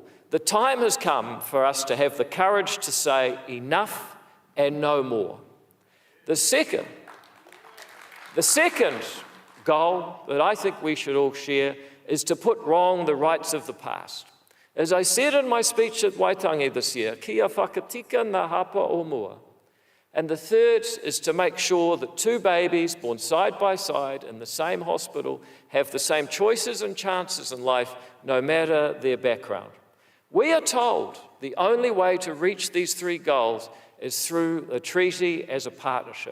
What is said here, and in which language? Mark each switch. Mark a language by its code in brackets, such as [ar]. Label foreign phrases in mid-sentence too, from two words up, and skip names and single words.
[en] The time has come for us to have the courage to say enough and no more. The second goal that I think we should all share is to put wrong the rights of the past. As I said in my speech at Waitangi this year, [mi] kia whakatika ngā hapa o mua. [en] And the third is to make sure that 2 babies born side by side in the same hospital have the same choices and chances in life, no matter their background. We are told the only way to reach these 3 goals is through a treaty as a partnership.